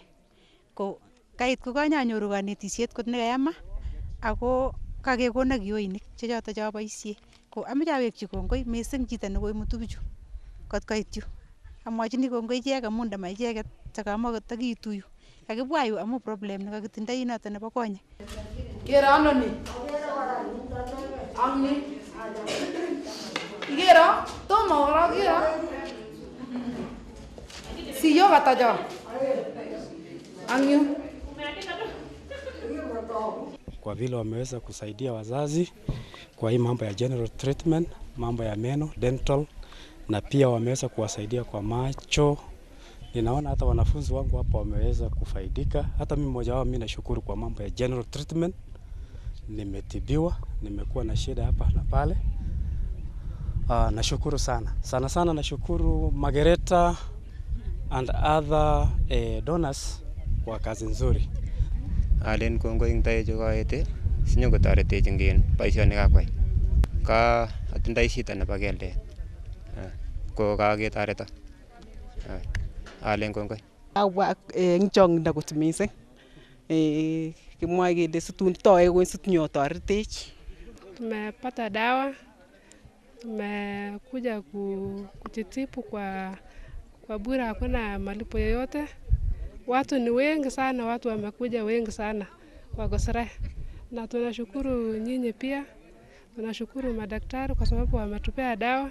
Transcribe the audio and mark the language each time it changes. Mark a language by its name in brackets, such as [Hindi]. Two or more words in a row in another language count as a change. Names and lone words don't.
[Kalenjin] Ko kait ko kanyanyoru kanetisiet kot nekayama ako kakekona kiyoinik chechoto choboisie. Ko ameche awekchi kongoi mising chito nekoimutu bichu kot koit yu. Amwachini kongoi ichek amu ndama icheket takamatakiitu yu. Kakibwa yu amu problem nekakitindoi noto nebo konyek. Kero ano ni? Amni. Kero tomo koro kero. Siyo katajo. Angyu. [Swahili] Kwa vile wameweza kusaidia wazazi kwa hii mambo ya [English] general treatment, [Swahili] mambo ya meno, dental, na pia wameweza kuwasaidia kwa macho. Ninaona hata wanafunzi wangu hapa wameweza kufaidika. Hata mimi mmoja wao, mimi nashukuru kwa mambo ya [English] general treatment. [Swahili] Nimetibiwa, nimekuwa na shida hapa na pale. Nashukuru sana. Sana nashukuru Margareta [English] and other donors [Swahili] kwa kazi nzuri. [Kalenjin] Alen kongo ing tayo jokoete sinyo kotoretech ingen boisionik akwai. Ka atindoi shida nebo keldet. Ko kaketoreto. Alen kongo. Awa eng chongindo kot mising. Kimwae kele situn toe ko situnyo toretech. [Swahili] Tumepata dawa. Tumekuja kujitibu kwa bure, hakuna malipo yoyote. Watu ni wengi sana, watu wamekuja wengi sana kwa KOSIRAI. Na tunashukuru nyinyi pia. Tunashukuru madaktari kwa sababu wametupea dawa.